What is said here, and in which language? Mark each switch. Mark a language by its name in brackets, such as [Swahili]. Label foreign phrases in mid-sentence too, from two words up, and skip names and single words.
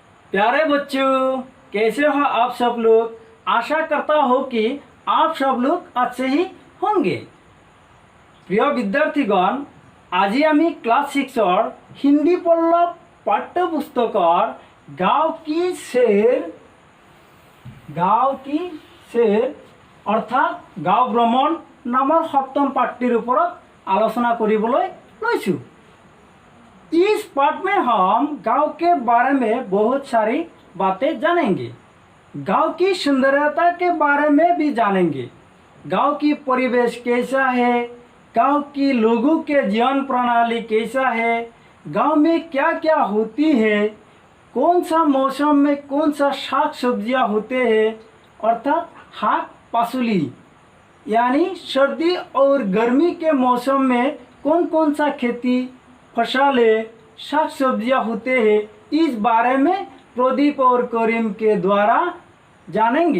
[Hindi] प्यारे बच्चों, कैसे हो आप सब लोग। आशा करता हो कि आप सब लोग अच्छे ही होंगे। [Assamese] প্রিয় বিদ্যার্থীগণ, আজি আমি ক্লাস 6 হিন্দি পড়ল পাঠ্যপুস্তকৰ [Hindi] गाँव की शेर [Assamese] অৰ্থাৎ গাঁও ভ্ৰমণ নামৰ সপ্তম পাঠটিৰ ওপৰত আলোচনা কৰিবলৈ লৈছোঁ। [Hindi] इस पाठ में हम गांव के बारे में बहुत सारी बातें जानेंगे। गांव की सुंदरता के बारे में भी जानेंगे। गांव की परिवेश कैसा है, गांव की लोगों के जीवन प्रणाली कैसा है, गांव में क्या क्या होती है, कौन सा मौसम में कौन सा शाक सब्जियाँ होते हैं अर्थात [Assamese] হাক পাচলি, [Hindi] यानी सर्दी और गर्मी के मौसम में कौन कौन सा खेती फसलें साग सब्जियाँ होते हैं, इस बारे में प्रदीप और करीम के द्वारा जानेंगे।